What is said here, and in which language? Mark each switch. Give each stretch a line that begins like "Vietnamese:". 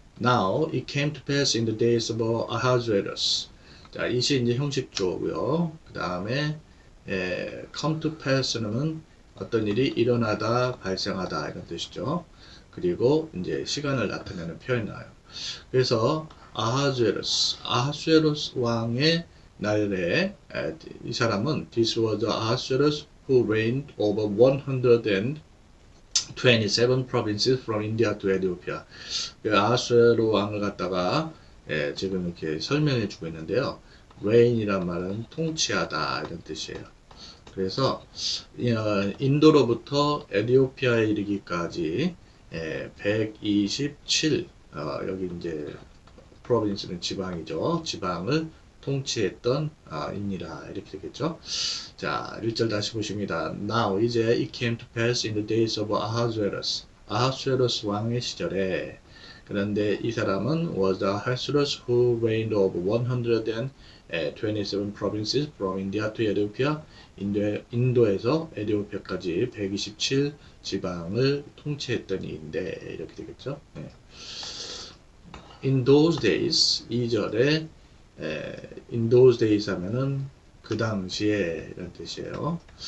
English: Now it came to pass in the days of Ahasuerus.
Korean: 자, 이 시 이제 형식주어고요. 그 다음에
English: come to pass
Korean: 는 어떤 일이 일어나다, 발생하다 이런 뜻이죠. 그리고 이제 시간을 나타내는 표현이 나와요. 그래서 아하수에로스 왕의 날에 이 사람은
English: This was Ahasuerus who reigned over 127 provinces from India to Ethiopia.
Korean: 아하수에로 왕을 갖다가 지금 이렇게 설명해 주고 있는데요. reign이란 말은 통치하다 이런 뜻이에요. 그래서 인도로부터 에티오피아에 이르기까지 127 여기 이제 프로빈스는 지방이죠. 지방을 통치했던 입니다. 이렇게 되겠죠. 자, 1절 다시 보십니다.
English: Now 이제 it came to pass in the days of Ahasuerus.
Korean: 아하수에로스 왕의 시절에 그런데 이 사람은
English: was Ahasuerus who reigned over 127 provinces from India to Ethiopia.
Korean: 인도에서 에티오피아까지 127 지방을 통치했던 이인데 이렇게 되겠죠. 네.
English: In those days
Korean: 2절에
English: in those days
Korean: 하면은 그 당시에 이런 뜻이에요.